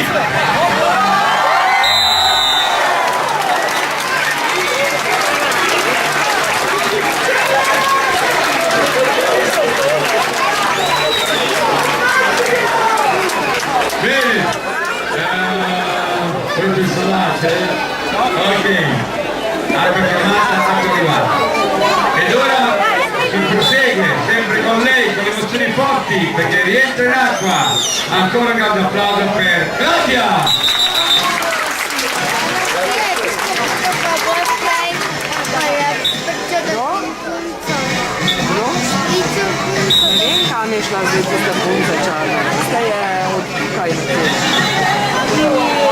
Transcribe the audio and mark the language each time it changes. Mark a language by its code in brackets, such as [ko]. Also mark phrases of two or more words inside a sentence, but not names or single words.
[it] Bene, questo è il salate, ok, altra chiamata, altra arrivata. Ed ora si prosegue sempre con lei, con emozioni forti, perché rientra in acqua. Ancora un grande applauso per Claudia! [sl] Ne vem, kam je šla zdaj tista punca čarna. Tista je od tukaj naprej.